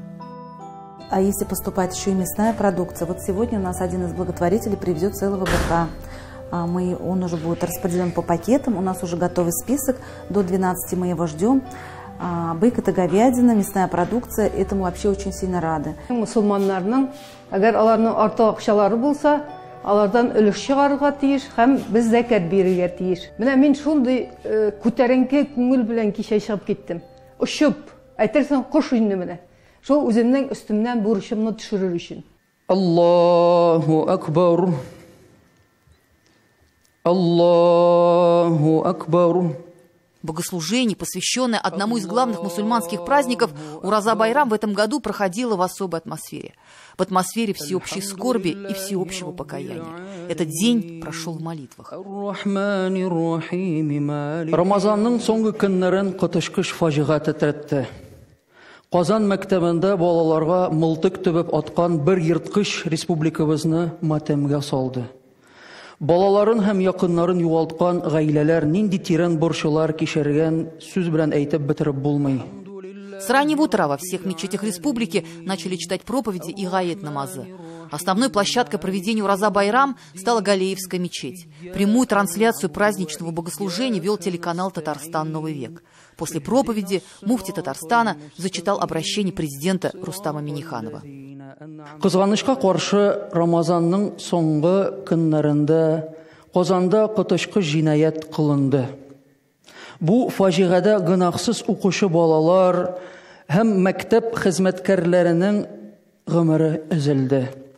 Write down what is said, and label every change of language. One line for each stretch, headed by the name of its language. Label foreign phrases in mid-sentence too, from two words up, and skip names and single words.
Russian: А если поступает еще и мясная продукция? Вот сегодня у нас один из благотворителей привезет целого быка. Он уже будет распределен по пакетам, у нас уже готовый список, до 12 мы его ждем. Бык – это говядина, мясная продукция, этому вообще очень сильно рады.
Tatar: Мусульманнарның, әгәр аларның артык акчалары булса, алардан өлеш чыгарырга тиеш һәм без зәкят бирергә тиеш. Менә мин шундый күтәренке күңел белән кичә чыгып киттем. Ошып, әйтерсең кош инде менә. Шул үземнең өстемнән бурычымны төшерер өчен.
Arabic: الله أكبر. الله أكبر.
Russian: Богослужение, посвященное одному из главных мусульманских праздников, Ураза Байрам в этом году проходило в особой атмосфере. В атмосфере всеобщей скорби и всеобщего покаяния. Этот день прошел в молитвах.
Tatar: Рамазанның соңгы көннәрен котышкыч фаҗига тетрәтте. Казан мәктәбендә балаларга мылтык төбәп аткан бер йырткыч республикабызны матәмгә салды. Балаларын һәм якыннарын югалткан гаиләләр нинди тирән борчулар кичергән сүз белән әйтеп бетереп булмый.
Russian: С раннего утра во всех мечетях республики начали читать проповеди и
Tatar: гаят намазы.
Russian: Основной площадкой проведения Ураза Байрам стала Галеевская мечеть. Прямую трансляцию праздничного богослужения вел телеканал «Татарстан. Новый век». После проповеди муфти Татарстана зачитал обращение президента Рустама Минниханова.
Tatar: Кызганычка каршы, Рамазанның соңгы көннәрендә Казанда коточкыч җинаять кылынды. Бу фаҗигадә гынахсыз укучы балалар һәм мәктәп хезмәткәрләренең гомере өзелде.